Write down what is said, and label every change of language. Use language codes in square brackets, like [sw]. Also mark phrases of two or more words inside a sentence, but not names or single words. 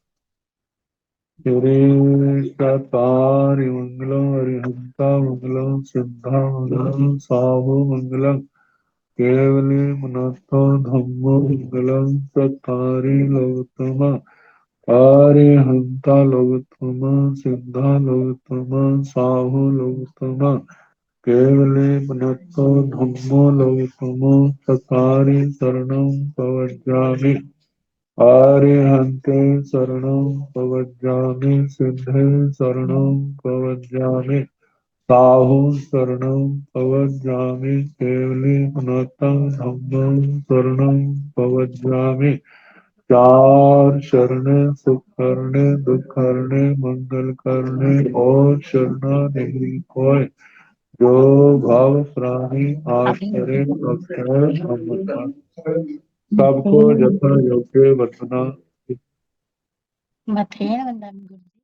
[pra] तारि मंगलम अरिहंता मंगलम सिद्धा मंगलम साहु मंगलम, केवली मनतो धम्मो मंगलम चत्तारि लोकतमा, अरिहंता लोकतमा सिद्धा लोकतमा साहु लोकतमा, केवली मनतो धम्मो लोकतमा चत्तारि शरणं प्रव्रजामि। आर्यहन्ते शरणं प्रव्रजामि, सिद्धे शरणं प्रव्रजामि, साहु शरणं प्रव्रजामि, केवली पुनतं धम्मं शरणं प्रव्रजामि। [hi] चार शरण सुख करने दुख करने मंगल करने और शरणा नहीं कोय, जो भाव प्राणी आश्चर्य अक्षय अमृता सबको यथा योग्य बतना [pra] मथेन वंदन गुरु